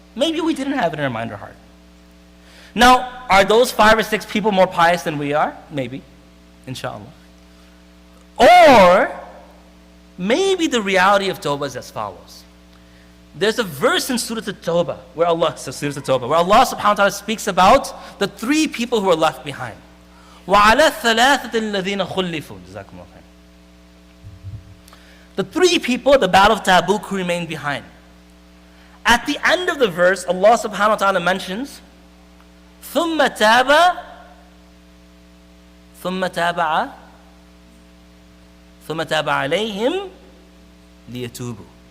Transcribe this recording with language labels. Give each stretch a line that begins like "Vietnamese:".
English: Maybe we didn't have it in our mind or heart. Now, are those 5 or 6 people more pious than we are? Maybe, inshallah. Or, maybe the reality of tawbah is as follows. There's a verse in Surah At-Tawbah where Allah subhanahu wa ta'ala speaks about the 3 people who are left behind.
Arabic: وَعَلَى الثَّلَاثَةِ الَّذِينَ خُلِّفُوا Jazakullahu Khairun.
English: The 3 people at the Battle of Tabuk who remained behind. At the end of the verse, Allah subhanahu wa ta'ala mentions,
Arabic: ثُمَّ تَابَ عَلَيْهِمْ لِيَتُوبُوا.